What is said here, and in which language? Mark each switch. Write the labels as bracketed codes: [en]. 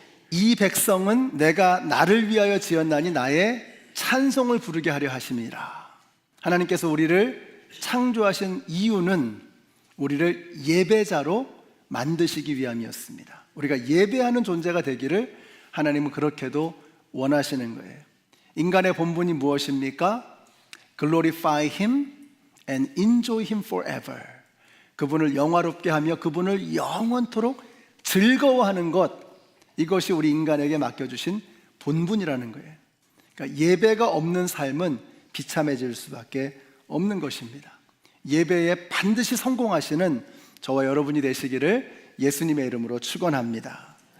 [ko] 이 백성은 내가 나를 위하여 지었나니 나의 찬송을 부르게 하려 하심이라. 하나님께서 우리를 창조하신 이유는 우리를 예배자로 만드시기 위함이었습니다. 우리가 예배하는 존재가 되기를 하나님은 그렇게도 원하시는 거예요. 인간의 본분이 무엇입니까? [en] Glorify Him and enjoy Him forever. [ko] 그분을 영화롭게 하며 그분을 영원토록 즐거워하는 것, 이것이 우리 인간에게 맡겨주신 본분이라는 거예요. 그러니까 예배가 없는 삶은 비참해질 수밖에 없는 것입니다. 예배에 반드시 성공하시는 저와 여러분이 되시기를 예수님의 이름으로 축원합니다.